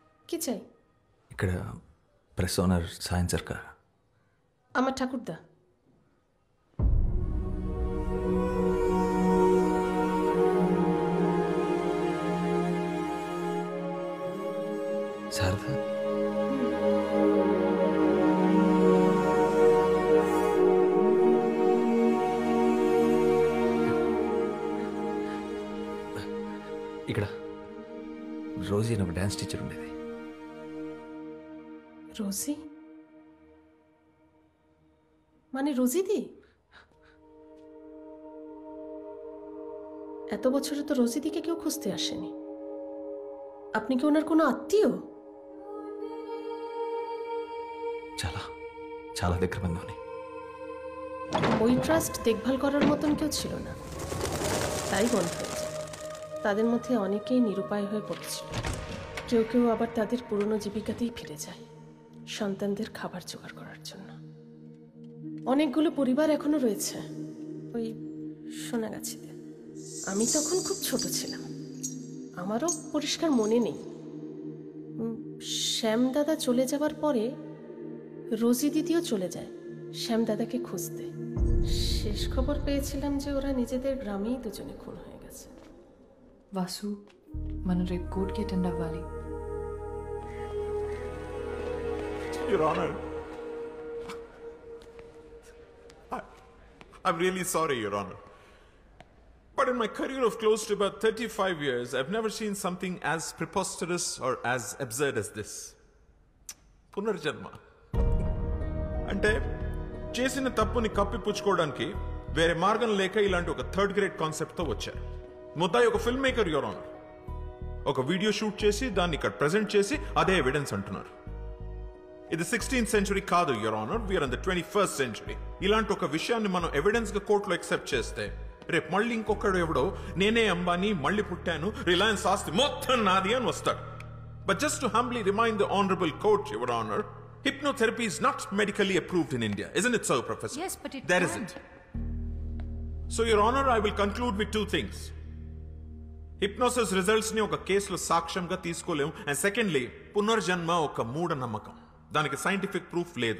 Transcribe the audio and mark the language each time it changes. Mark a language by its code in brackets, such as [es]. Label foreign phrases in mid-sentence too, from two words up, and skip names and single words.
[bn] চাই? [te] ఇక్కడ [en] press owner [te] సాయం సర్కార్. [bn] আমার ঠাকুরদা। [te] శారదా, ఇక్కడ రోజీ అని ఒక [en] dance teacher [te] ఉండేది. [bn] রোজি? মানে রোজিদি? এত বছরে তো রোজিদিকে কেউ খুঁজতে আসেনি। আপনি কি ওনার কোনো আত্মীয়? [te] చాలా చాలా దగ్గర బంధువుని. [bn] ওই ট্রাস্ট দেখভাল করার মতন কেউ ছিল না, তাই বন্ধ হয়ে যায়। তাদের মধ্যে অনেকেই নিরুপায় হয়ে পড়েছিল, কেউ কেউ আবার তাদের পুরনো জীবিকাতেই ফিরে যায় সন্তানদের খাবার জোগাড় করার জন্য। অনেকগুলো পরিবার এখনো রয়েছে ওই সোনাগাছিতে। আমি তখন খুব ছোট ছিলাম, আমারও পরিষ্কার মনে নেই। শ্যাম দাদা চলে যাবার পরে রোজি দিদিও চলে যায় শ্যাম দাদাকে খুঁজতে। শেষ খবর পেয়েছিলাম যে ওরা নিজেদের গ্রামেই দুজনে খুন হয়ে গেছে। [te] వాసు, మనం రేపు కోర్టుకి అటెండ్ అవ్వాలి. [en] Your Honor, I'm really sorry, Your Honor. But in my career of close to about 35 years, I've never seen something as preposterous or as absurd as this. Punarjanma. [te] అంటే చేసిన తప్పుని కప్పిపుచ్చుకోవడానికి వేరే మార్గం లేక ఇలాంటి ఒక [en] third grade [te] కాన్సెప్ట్తో వచ్చారు. ముద్దాయి ఒక [en] film maker, Your Honor. [te] ఒక [en] video shoot [te] చేసి దాన్ని ఇక్కడ ప్రెజెంట్ చేసి అదే ఎవిడెన్స్ అంటున్నారు. ఇది [en] 16th century [te] కాదు, [en] Your Honor, we're in the 21st century. [te] ఇలాంటి ఒక విషయాన్ని మనం ఎవిడెన్స్ గా కోర్టులో ఎక్సెప్ట్ చేస్తే రేపు మళ్ళీ ఇంకొకడు ఎవడో నేనే అంబానీ మళ్ళీ పుట్టాను రిలయన్స్ ఆస్తి మొత్తం నాది అని వస్తాడు. [en] But just to humbly remind the honorable court, Your Honor, hypnotherapy is not medically approved in India, isn't it so, Professor? Yes, but it there can. isn't. So, Your Honor, I will conclude with two things. Hypnosis results [te] ని ఒక కేసులో సాక్ష్యంగా తీసుకోలేము, [en] and secondly, [te] పునర్జన్మ ఒక మూఢ నమ్మకం, దానికి [en] scientific proof [te] లేదు.